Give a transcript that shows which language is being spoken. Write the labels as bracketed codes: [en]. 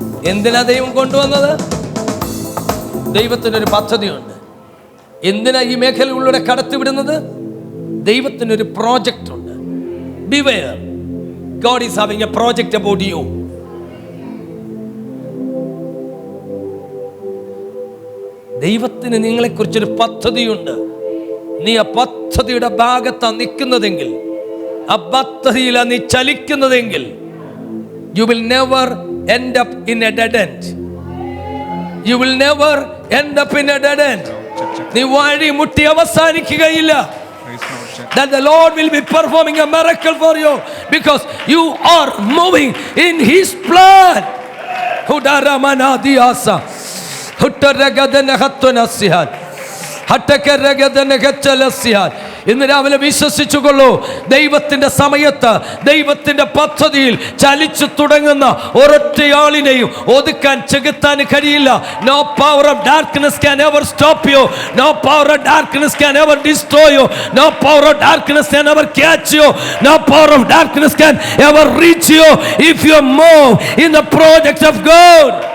[ml] എന്തിനാ ദൈവം കൊണ്ടുവന്നത്? ദൈവത്തിനൊരു പദ്ധതിയുണ്ട്. എന്തിനാ ഈ മേഖലകളിലൂടെ കടത്തിവിടുന്നത്? ദൈവത്തിനൊരു പ്രോജക്റ്റ് ഉണ്ട്. [en] Beware, God is having a project about you. [ml] ദൈവത്തിന് നിങ്ങളെക്കുറിച്ചൊരു പദ്ധതിയുണ്ട്. നീ ആ പദ്ധതിയുടെ ഭാഗത്താണ് നിൽക്കുന്നതെങ്കിൽ, ആ പദ്ധതിയിലാണ് നീ ചലിക്കുന്നതെങ്കിൽ, [en] you will never end up in a dead end. You will never end up in a dead end. [ml] നീ വഴി മുട്ടി അവസാനിക്കുകയില്ല. [en] That the Lord will be performing a miracle for you because you are moving in His plan. Hudaramanaadiasa huttaragadanahattunasihan ഹട്ടക്കരഗതനകച്ചലസ്യാൻ. [ml] ഇന്ന് രാവിലെ വിശ്വസിച്ചുകൊള്ളൂ, ദൈവത്തിന്റെ സമയത്ത് ദൈവത്തിന്റെ പദ്ധതിയിൽ ചലിച്ചു തുടങ്ങുന്ന ഒരൊറ്റയാളിനെയും ഒതുക്കാൻ ചെകുത്താൻ കഴിയില്ല. [en] No power of darkness can ever stop you. No power of darkness can ever destroy you. No power of darkness can ever catch you. No power of darkness can ever reach you if you move in the project of God.